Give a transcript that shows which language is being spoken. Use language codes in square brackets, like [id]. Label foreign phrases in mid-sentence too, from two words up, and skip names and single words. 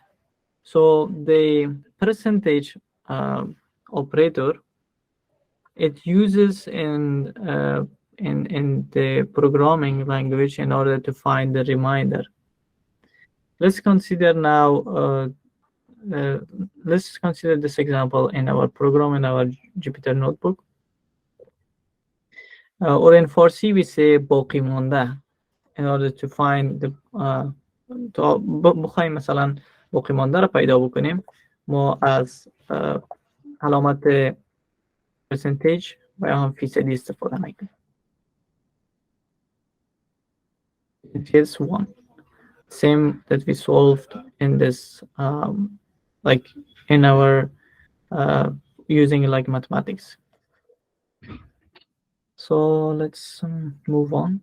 [en] So the percentage operator, it uses in the programming language in order to find the remainder. Let's consider now let's consider this example in our program in our Jupyter notebook. Or in Farsi we say [fa] باقی مانده [en] in order to find the [fa] بخوایم مثلا باقی مانده رو پیدا بکنیم، ما از علامت percentage و هم فیصدی استفاده میکنیم. [en] It is 1. Same that we solved in this like in our using like mathematics. So let's move on.